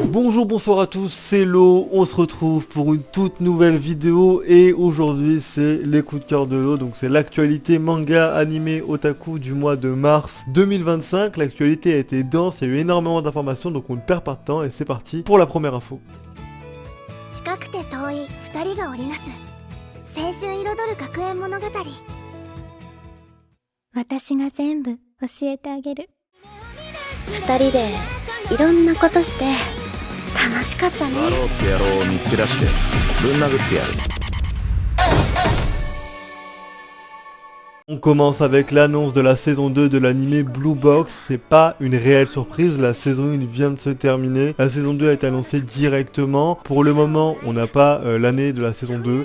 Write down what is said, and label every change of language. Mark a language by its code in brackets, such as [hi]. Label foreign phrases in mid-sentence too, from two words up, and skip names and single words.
[fr] Bonjour, bonsoir à tous, c'est Lo, on se retrouve pour une toute nouvelle vidéo et aujourd'hui c'est les coups de cœur de Lo, donc c'est l'actualité manga, animé, otaku du mois de mars 2025. L'actualité a été dense, il y a eu énormément d'informations donc on ne perd pas de temps et c'est parti pour la première info. [ja] 近くて遠い二人が織りなす青春彩る学園物語私が全部教えてあげる二人でいろんなことして楽しかったね。笑おうって野郎を見つけ出してぶん殴ってやる。 [fr] On commence avec l'annonce de la saison 2 de l'anime Blue Box. C'est pas une réelle surprise, la saison 1 vient de se terminer. La saison 2 a été annoncée directement. Pour le moment, on n'a pas l'année de la saison 2.